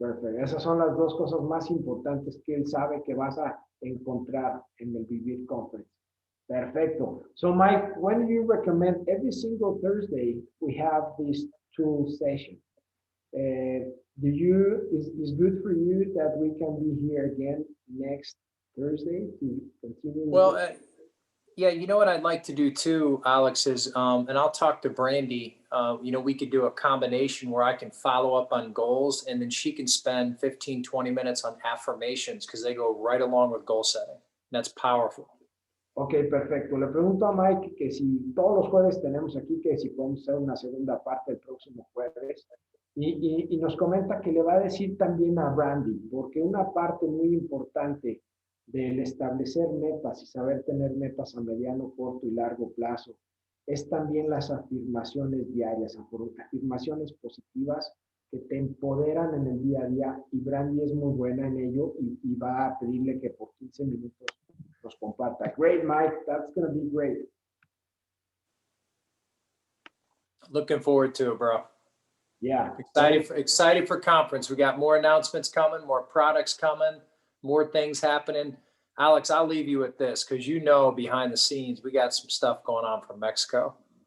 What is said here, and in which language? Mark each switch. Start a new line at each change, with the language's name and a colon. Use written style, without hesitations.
Spanish: Esas son las dos cosas más importantes que él sabe que vas a encontrar en el Vivir Conference. Perfecto.
English: So Mike, when do you recommend every single Thursday we have this tool session? Is good for you that we can be here again next Thursday to continue? Well, yeah, you know what I'd like to do too, Alex, is, and I'll talk to Brandy, we could do a combination where I can follow up on goals and then she can spend 15, 20 minutes on affirmations because they go right along with goal setting. That's powerful.
Spanish: Ok, perfecto. Le pregunto a Mike que si todos los jueves tenemos aquí, que si podemos hacer una segunda parte el próximo jueves. Y nos comenta que le va a decir también a Brandy, porque una parte muy importante del establecer metas y saber tener metas a mediano, corto y largo plazo es también las afirmaciones diarias, afirmaciones positivas que te empoderan en el día a día, y Brandy es muy buena en ello y va a pedirle que por 15 minutos nos comparta.
English: Great, Mike, that's going to be great. Looking forward to it, bro. Yeah. Excited for conference. We got more announcements coming, more products coming, more things happening. Alex, I'll leave you with this because behind the scenes, we got some stuff going on from Mexico.